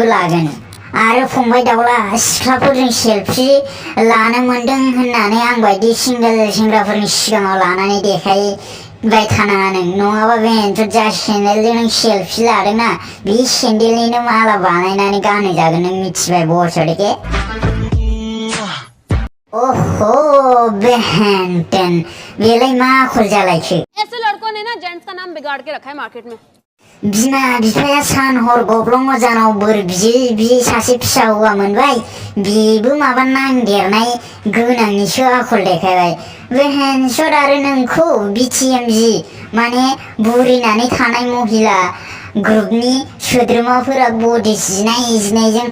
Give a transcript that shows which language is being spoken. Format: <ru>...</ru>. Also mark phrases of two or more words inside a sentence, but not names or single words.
<brx>लागोन आरो फंबाय दावला सिख्लाफोरजों सेलफि लानो मोनदों होननानै आं बायदि सिंगेल सेंग्राफोरनि सिगाङाव लानानै देखायबाय थानाङा नों नङाबा बेहेनसद जा सेन्देलजों नों सेलफि लादोंना बे सेन्देलनिनो माला बानायनानै गानहोजागोन नों मिथिबाय बसरके। ओहो बहन टेन बेलाय मा आखल जालायखो</brx> <hi>ऐसे लड़कों ने ना जेंट्स का नाम बिगाड़ के रखा है मार्केट में।</hi> <brx>बिमा बिफाया सान हर गब्लं अजानाव बोर बियै सासे फिसा हौवा मोनबाय बेबो माबा नांदेरनाय गोनांनिसो आखल देखायबाय बेहेनसद आरो नोंखौ बिटिएमजि माने बुरिनानै थानाय महिला ग्रुपनि सोद्रोमाफोरा बडि जिनायजों</brx>